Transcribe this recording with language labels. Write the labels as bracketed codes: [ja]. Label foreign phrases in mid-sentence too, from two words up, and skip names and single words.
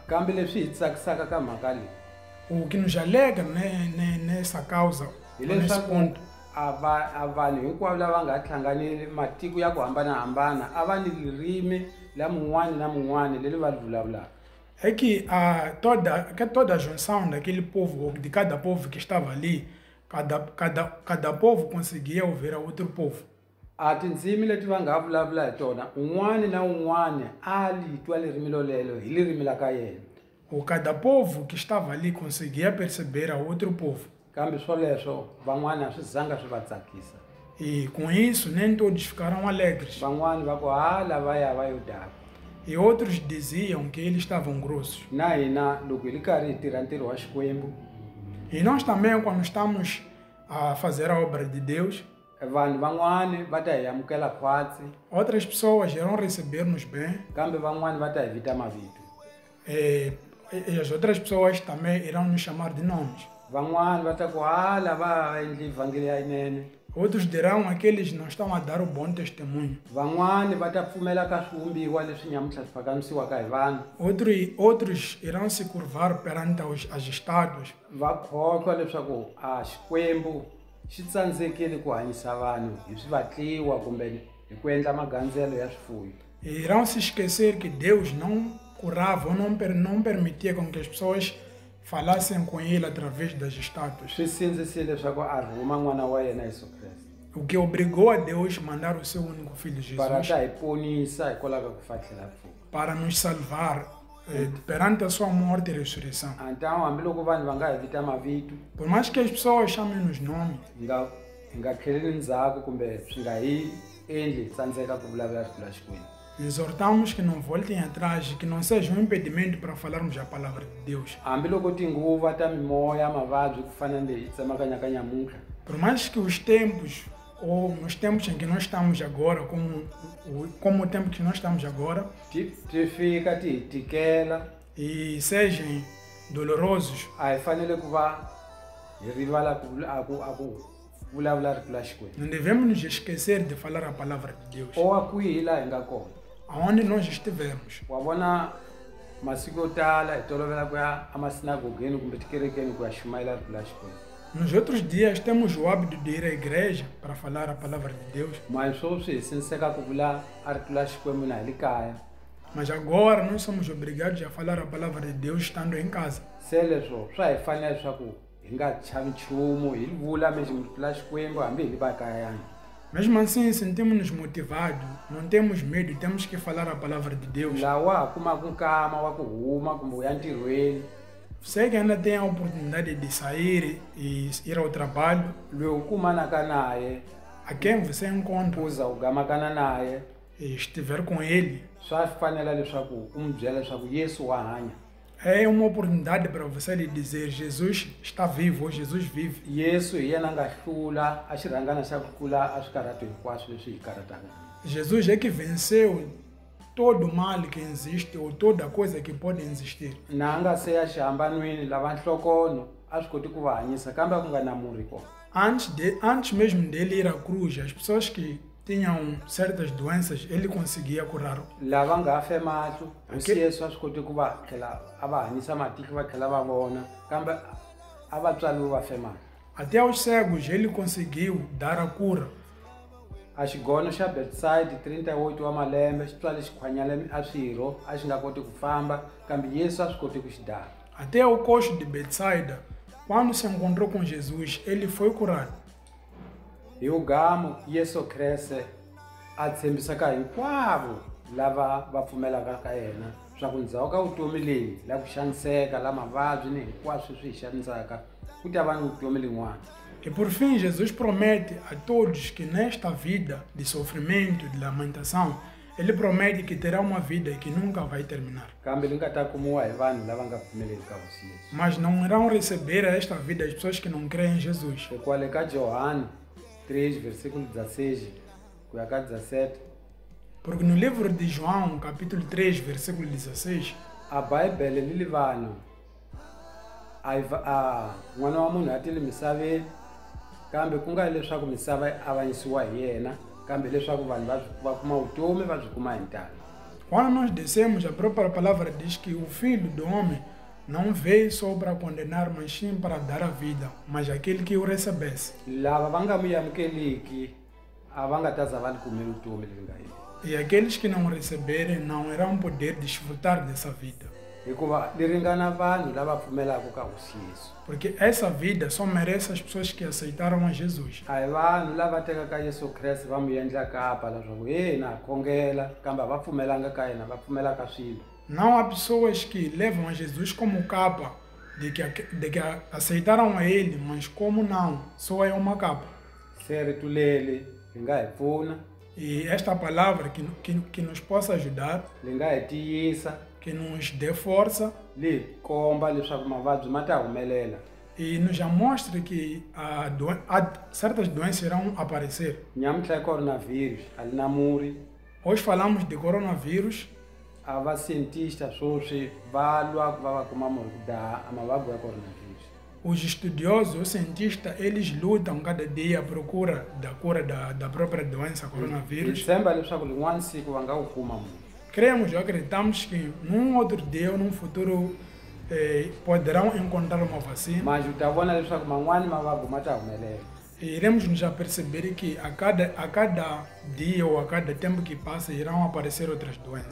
[ts] Kambe leswi hi tsakisaka ka mhaka leyi [pt] O que nos alegra nessa causa, [ts] hi [pt] nesse [ts] leswaku [pt] ponto, [ts] a vanhu hinkwavo lava nga hlanganile matiko ya ku hambanahambana a va ni ririmi la mun'wani na mun'wani leri va li vulavulaka. [pt] é que toda a junção daquele povo, ou de cada povo que estava ali, cada povo conseguia ouvir a outro povo. [ts] A tindzimi leti va nga vulavula hi tona un'wani na un'wani a li twa ririmi lolelo hi ririmi la ka yena. [pt] Ou cada povo que estava ali conseguia perceber a outro povo. [ts] Kambe swoleswo van'wani a swi zanga swi va tsakisa. [pt] E com isso, nem todos ficaram alegres. [ts] Van'wani va ku lavaya va yo dava. [pt] E outros diziam que eles estavam grossos. [ts] Na hina loko hi ri karhi hi tirha ntirho wa Xikwembu, [pt] E nós também, quando estamos a fazer a obra de Deus, [ts] vanhu van'wani va ta hi amukela khwatsi, [pt] outras pessoas irão receber-nos bem. [ts] kambe van'wani va ta hi vita mavito. [pt] E as outras pessoas também irão nos chamar de nomes. [ts] Van'wani va ta ku lava endli evhangeli ya yinene. [pt] Outros dirão aqueles não estão a dar o bom testemunho. [ts] Van'wani va ta pfumela ka swivumbiwa leswi nyamutlha swi phakamisiwaka hi vanhu. [pt] Outros irão se curvar perante as estátuas. [ts] Va khohlwa leswaku a Xikwembu xi tsandzekile ku hanyisa vanhu hi swivatliwa kumbe hi ku endla magandzelo ya swifuwo. [pt] E irão se esquecer que Deus não curava ou não permitia com que as pessoas falassem com Ele através das estátuas. [ts] Swi sindzisile leswaku a rhuma n'wana wa yena Yesu Kreste [pt] O que obrigou a Deus a mandar o seu único filho para Jesus [ts] ta hi ponisa hikwalaho ka ku fa tlhela pfuka. [pt] para nos salvar perante a sua morte e ressurreição. [ts] Então hambiloko vanhu va nga hi vita mavito, [pt] Por mais que as pessoas chamem-nos nome, [ts] hi nga tlheleli ndzhaku kumbe swi nga hi endli hi tsandzeka ku vulavula rito la Xikwembu. [pt] exortamos que não voltem atrás e que não seja um impedimento para falarmos a palavra de Deus. [ts] hambiloko tinguva ta mimoya mavabyi ku fana leyi hi tsamakanya ka nyamutlha [pt] Por mais que os tempos, ou nos tempos em que nós estamos agora, como o tempo que nós estamos agora, [ts] ti fika ti hi tikela [pt] e sejam dolorosos, [ts] a hi fanele ku va hi rivala ku vulavula rito la Xikwembu [pt] não devemos nos esquecer de falar a palavra de Deus, [ts] o wa kwihi laha hi nga kona. [pt] aonde nós estivermos. [ts] Wa vona masiku yo tala hi tolovela ku ya emasinagogeni kumbe tikerekeni ku ya xumayela rito la Xikwembu, [pt] Nos outros dias temos o hábito de ir à igreja para falar a palavra de Deus, [ts] mas sweswi hi siniseka ku vula a rito la Xikwembu na hi le kaya. [pt] mas agora nós somos obrigados a falar a palavra de Deus estando em casa. [ts] Se leswo swa hi fanela leswaku hi nga chavi nchumu hi vula mesmo rito la Xikwembu hambi hi le makayani. [pt] Mesmo assim, sentimos-nos motivados, não temos medo, temos que falar a palavra de Deus. [ts] Laha wa ha kumaka nkama wa ku huma kumbe u ya ntirhweni, [pt] Você que ainda tem a oportunidade de sair e ir ao trabalho, [ts] loyi u kumanaka naye [pt] a quem você encontra [ts] u za u gamakana naye, [pt] e estiver com ele, [ts] swa fanela leswaku u n'wi byela leswaku Yesu wa hanya. [pt] é uma oportunidade para você lhe dizer: Jesus está vivo, ou Jesus vive. [ts] Yesu hi yena a nga hlula a xirhangana xa ku tlula a swikarhato hinkwaswo leswi hi karhataka. [pt] Jesus é que venceu todo o mal que existe ou toda coisa que pode existir. [ts] Na a nga se ya xihambanweni lava nhlokono a swi koti ku va hanyisa kambe a ku nga na murhi kona. [pt] Antes mesmo dele ir à cruz, as pessoas que tinham certas doenças, ele conseguia curar. [ts] Lava nga fe mahlo hosi Okay. Yesu a swi koti ku va tlhela a va hanyisa matihlo va tlhela va vona kambe a va tswaliwe va fe mahlo. [pt] Até aos cegos ele conseguiu dar a cura. [ts] A xigono xa Bethsaida 38 wa malembe xi tswale xikhwanyale a swirho a xi nga koti ku famba kambe Yesu a swi koti ku xi dala. [pt] Até o coxo de Betsaida, quando se encontrou com Jesus, ele foi curado. [ts] Hi ugamo Yesu Kreste a tshembisaka hinkwavo lava va pfumelaka ka yena swa ku ndzhaku ka vutomi leyi la ku xaniseka la mavabyi ni hinkwaswo swi hi xanisaka ku ta va ni vutomi lin'wana. [pt] E por fim, Jesus promete a todos que nesta vida de sofrimento, de lamentação, ele promete que terá uma vida que nunca vai terminar. [ts] Kambe li nga ta kumiwa hi vanhu lava nga pfumeleli ka hosi Yesu. [pt] Mas não irão receber esta vida as pessoas que não creem em Jesus. [ts] E kwale ka Johani 3 versículo 16 ku ya ka 17 [pt] Porque no livro de João, capítulo 3, versículo 16, [ts] a Bibele li vanhu a n'wana wa munhu a tile misaveni kambe ku nga leswaku misava avanyisiwa hi yena kambe leswaku vanhu va kuma vutomi va byi kuma hi ntalo. [pt] quando nós descemos, a própria palavra diz que o Filho do Homem não veio só para condenar, mas sim para dar a vida, mas aquele que o recebesse. [ts] Lava va nga mu amukeliki a va nga ta za va li kume vutomi leyi nga yini. [pt] E aqueles que não receberem não irão poder desfrutar dessa vida. [ts] Hikuva li ringana vanhu lava pfumelaka ka hosi Yesu. [pt] Porque essa vida só merece as pessoas que aceitaram a Jesus. [ts] A hi vanhu lava tekaka Yesu Kreste va mu endla kapa leswaku yena a khongela kambe a va pfumelanga ka yena va pfumelaka swilo. [pt] Não há pessoas que levam a Jesus como capa, de que aceitaram a Ele, mas como não, só é uma capa. [ts] Se rito leri li nga hi pfuna, [pt] E esta palavra que nos possa ajudar, [ts] li nga hi tiyisa, [pt] que nos dê força [ts] li hi komba leswaku mavabyi ma ta humelela. [pt] e nos já mostre que certas doenças irão aparecer. [ts] Nyamutlha hi coronavírus a li na murhi. [pt] Hoje falamos de coronavírus, [ts] A va cientista sweswi va lwa ku va va kuma murhi ku daha a mavabyi ya coronavírus. [pt] os estudiosos, os cientistas, eles lutam cada dia à procura da cura da própria doença [ts] Hi coronavírus. tshemba leswaku lin'wana siku va nga wu kuma murhi. [pt] Cremos ou acreditamos que num outro dia ou num futuro poderão encontrar uma vacina. [ts] Mas u ta vona leswaku man'wani mavabyi ma ta humelela. [pt] E iremos nos aperceber que a cada dia ou a cada tempo que passa irão aparecer outras doenças.